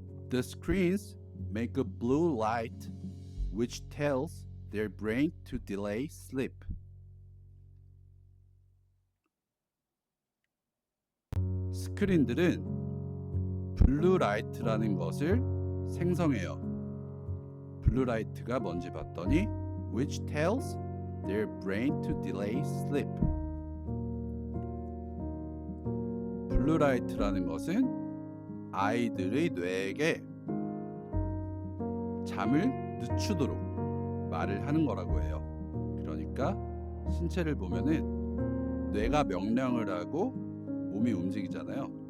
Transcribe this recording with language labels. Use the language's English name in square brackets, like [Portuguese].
[English] The screens make a blue light which tells their brain to delay sleep. [Korean] 스크린들은 블루라이트라는 것을 생성해요. 블루라이트가 뭔지 봤더니 [English] which tells their brain to delay sleep. [Korean] 블루라이트라는 것은 아이들의 뇌에게 잠을 늦추도록 말을 하는 거라고 해요. 그러니까 신체를 보면은 뇌가 명령을 하고 몸이 움직이잖아요.